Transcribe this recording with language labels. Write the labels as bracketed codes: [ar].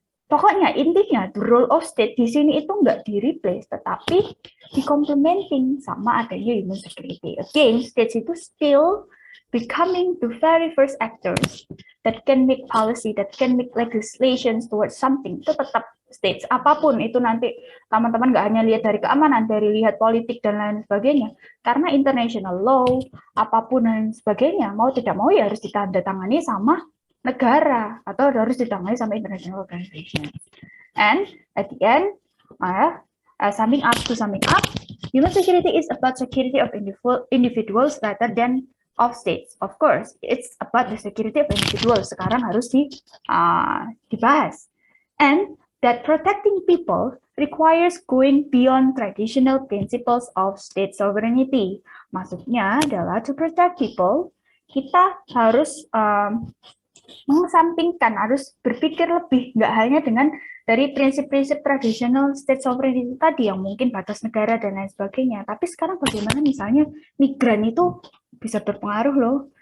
[id] Pokoknya intinya [en] the role of state [id] di sini itu nggak di-replace, tetapi di-complementing sama adanya [en] human security. Again, states [id] itu [en] still becoming the very first actors that can make policy, that can make legislations towards something. [id] Itu tetap states. Apapun itu nanti teman-teman nggak hanya lihat dari keamanan, dari lihat politik dan lain sebagainya. Karena [en] international law, [id] apapun dan sebagainya, mau tidak mau ya harus ditandatangani sama negara atau harus ditangani sama [en] international organization. And at the end, summing up, human security is about security of individuals rather than of states. Of course, it's about the security of individuals. [id] Sekarang harus dibahas. [en] And that protecting people requires going beyond traditional principles of state sovereignty. [id] Maksudnya adalah [en] to protect people, [id] kita harus mengesampingkan, harus berpikir lebih, nggak hanya dengan dari prinsip-prinsip tradisional [en] state sovereignty [id] tadi yang mungkin batas negara dan lain sebagainya. Tapi sekarang bagaimana misalnya migran itu bisa berpengaruh loh.